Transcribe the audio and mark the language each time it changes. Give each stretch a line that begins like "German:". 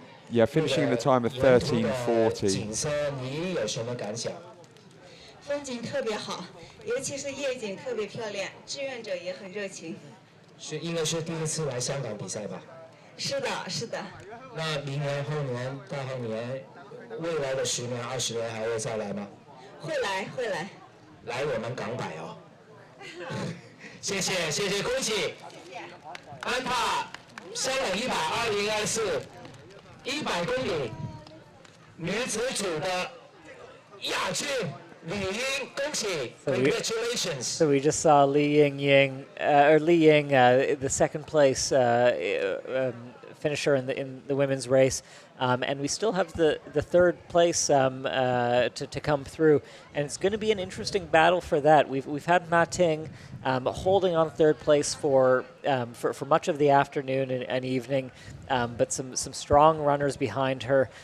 English: Yeah, finishing in the time of 13:40.
Chinese: 风景特别好，尤其是夜景特别漂亮，志愿者也很热情。应该是第一次来香港比赛吧？是的，是的。那明年、后年、大后年，未来的10年、20年还会再来吗？会来，会来。来我们港百哦。谢谢，谢谢，恭喜！安踏香港100 2024 100公里女子组的亚军李英，恭喜 ！
English: Congratulations！ So we just saw Li Ying, the second place finisher in the women's race, and we still have the third place to come through, and it's going to be an interesting battle for that. We've had Ma Ting holding on third place for much of the afternoon and evening, but some strong runners behind her.